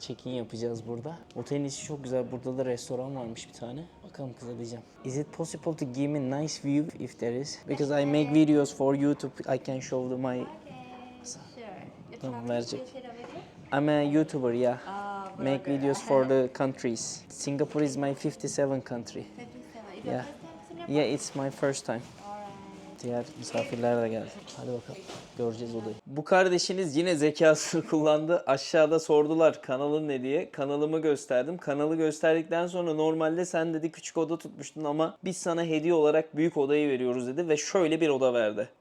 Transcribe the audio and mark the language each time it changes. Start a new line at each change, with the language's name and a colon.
Turkish: Check-in yapacağız burada. Otelin içi çok güzel. Burada da restoran varmış bir tane. Bakalım kıza diyeceğim.
English: Is it possible to give me a nice view if there is? Because I make videos for YouTube. I can show them my... Sure.
Turkish: Tamam verecek.
English: I'm a YouTuber, yeah. Make videos for the countries. Singapore is my 57 country. 57. Yeah. Yeah, it's my first time.
Turkish: Diğer misafirler de geldi. Hadi bakalım. Göreceğiz odayı. Bu kardeşiniz yine zekasını kullandı. Aşağıda sordular kanalın ne diye. Kanalımı gösterdim. Kanalı gösterdikten sonra normalde sen dedi küçük oda tutmuştun ama biz sana hediye olarak büyük odayı veriyoruz dedi ve şöyle bir oda verdi.